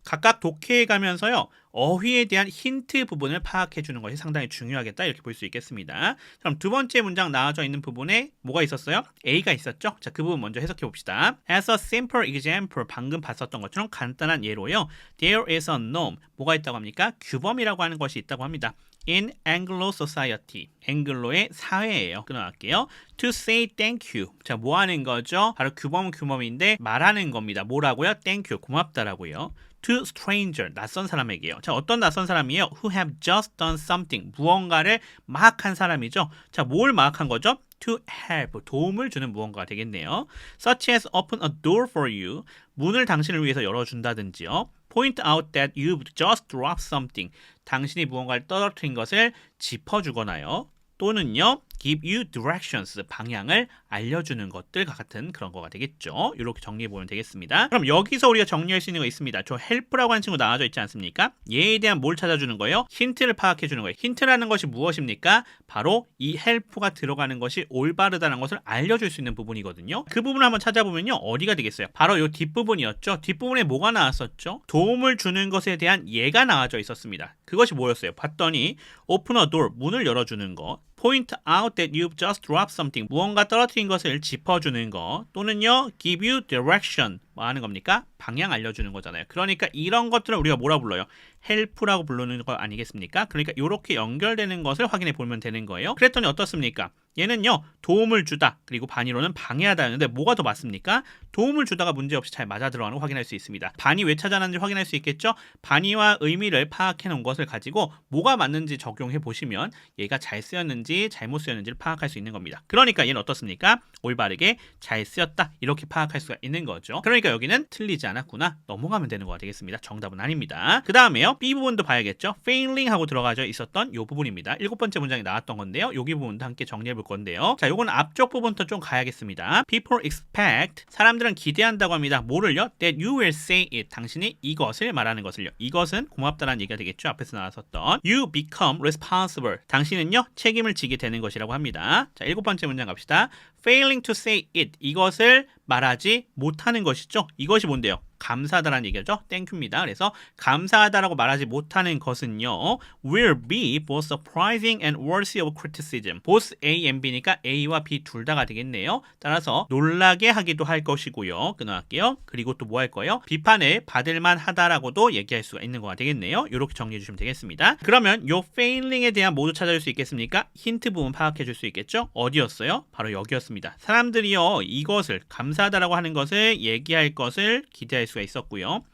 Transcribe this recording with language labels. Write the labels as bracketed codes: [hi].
[ko] 각각 독해에 가면서요. 어휘에 대한 힌트 부분을 파악해 주는 것이 상당히 중요하겠다 이렇게 볼 수 있겠습니다. 그럼 두 번째 문장 나와져 있는 부분에 뭐가 있었어요? A가 있었죠? 자, 그 부분 먼저 해석해 봅시다. [en] As a simple example, [ko] 방금 봤었던 것처럼 간단한 예로요. [en] There is a norm. [ko] 뭐가 있다고 합니까? 규범이라고 하는 것이 있다고 합니다. [en] In Anglo society, [ko] 앵글로의 사회예요. 끊어갈게요. [en] To say thank you. [ko] 자, 뭐 하는 거죠? 바로 규범인데 말하는 겁니다. 뭐라고요? [en] Thank you, [ko] 고맙다라고요. [en] To stranger, [ko] 낯선 사람에게요. 자, 어떤 낯선 사람이에요? [en] Who have just done something, [ko] 무언가를 막 한 사람이죠. 자, 뭘 막 한 거죠? [en] To help, [ko] 도움을 주는 무언가가 되겠네요. [en] Such as open a door for you, [ko] 문을 당신을 위해서 열어준다든지요. [en] Point out that you've just dropped something, [ko] 당신이 무언가를 떨어뜨린 것을 짚어주거나요. 또는요, [en] give you directions, [ko] 방향을 알려주는 것들과 같은 그런 거가 되겠죠. 이렇게 정리해보면 되겠습니다. 그럼 여기서 우리가 정리할 수 있는 거 있습니다. 저 help라고 하는 친구 나와져 있지 않습니까? 얘에 대한 뭘 찾아주는 거예요? 힌트를 파악해주는 거예요. 힌트라는 것이 무엇입니까? 바로 이 help가 들어가는 것이 올바르다는 것을 알려줄 수 있는 부분이거든요. 그 부분을 한번 찾아보면요. 어디가 되겠어요? 바로 이 뒷부분이었죠. 뒷부분에 뭐가 나왔었죠? 도움을 주는 것에 대한 예가 나와져 있었습니다. 그것이 뭐였어요? 봤더니 [en] open a door, [ko] 문을 열어주는 것. [en] Point out that you've just dropped something. [ko] 무언가 떨어뜨린 것을 짚어주는 거. 또는요, [en] give you direction. [ko] 뭐 하는 겁니까? 방향 알려주는 거잖아요. 그러니까 이런 것들을 우리가 뭐라 불러요? help라고 부르는 거 아니겠습니까? 그러니까 이렇게 연결되는 것을 확인해 보면 되는 거예요. 그랬더니 어떻습니까? 얘는요, 도움을 주다. 그리고 반의로는 방해하다 했는데 뭐가 더 맞습니까? 도움을 주다가 문제없이 잘 맞아 들어가는 걸 확인할 수 있습니다. 반의 왜 찾아놨는지 확인할 수 있겠죠? 반의와 의미를 파악해 놓은 것을 가지고 뭐가 맞는지 적용해 보시면 얘가 잘 쓰였는지 잘못 쓰였는지를 파악할 수 있는 겁니다. 그러니까 얘는 어떻습니까? 올바르게 잘 쓰였다. 이렇게 파악할 수가 있는 거죠. 그러니까 여기는 틀리지 않았구나. 넘어가면 되는 거가 되겠습니다. 정답은 아닙니다. 그 다음에요. B 부분도 봐야겠죠? failing 하고 들어가져 있었던 이 부분입니다. 7번째 문장에 나왔던 건데요. 여기 부분도 함께 정리해 볼 건데요. 자, 요건 앞쪽 부분부터 좀 가야겠습니다. [en] People expect, [ko] 사람들은 기대한다고 합니다. 뭐를요? [en] That you will say it, [ko] 당신이 이것을 말하는 것을요. 이것은 고맙다라는 얘기가 되겠죠. 앞에서 나왔었던 [en] You become responsible, [ko] 당신은요 책임을 지게 되는 것이라고 합니다. 자, 7번째 문장 갑시다. [en] Failing to say it, [ko] 이것을 말하지 못하는 것이죠. 이것이 뭔데요? 감사하다라는 얘기죠. 땡큐입니다. 그래서 감사하다라고 말하지 못하는 것은요, [en] will be both surprising and worthy of criticism. [ko] both A and B니까 A와 B 둘 다가 되겠네요. 따라서 놀라게 하기도 할 것이고요. 끊어갈게요. 그리고 또 뭐 할 거예요? 비판을 받을 만하다라고도 얘기할 수가 있는 거가 되겠네요. 이렇게 정리해 주시면 되겠습니다. 그러면 요 failing에 대한 모두 찾아줄 수 있겠습니까? 힌트 부분 파악해 줄 수 있겠죠? 어디였어요? 바로 여기였습니다. 사람들이요, 이것을 감사하다라고 하는 것을 얘기할 것을 기대할 수가 있었고요.